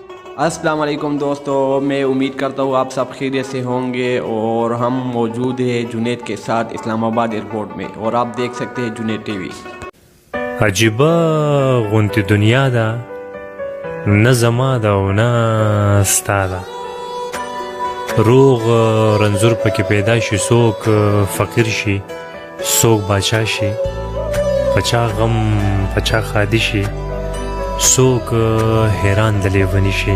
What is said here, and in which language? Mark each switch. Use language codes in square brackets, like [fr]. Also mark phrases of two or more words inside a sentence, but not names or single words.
[ar] السلام علیکم [ur] دوستو، میں امید کرتا ہوں آپ سب خیریت سے ہوں گے. اور ہم موجود ہیں جنید کے ساتھ اسلام آباد ایئرپورٹ میں، اور آپ دیکھ سکتے ہیں جنید ٹی وی. [ps] عجیبه غونتی دنیا ده نه زما ده او نه ستا ده روغ رنځور پکې پیدا شي، څوک فقیر شي، څوک باچا شي، پچا غم پچا خادي شي، څوک حیران د لیوني شي.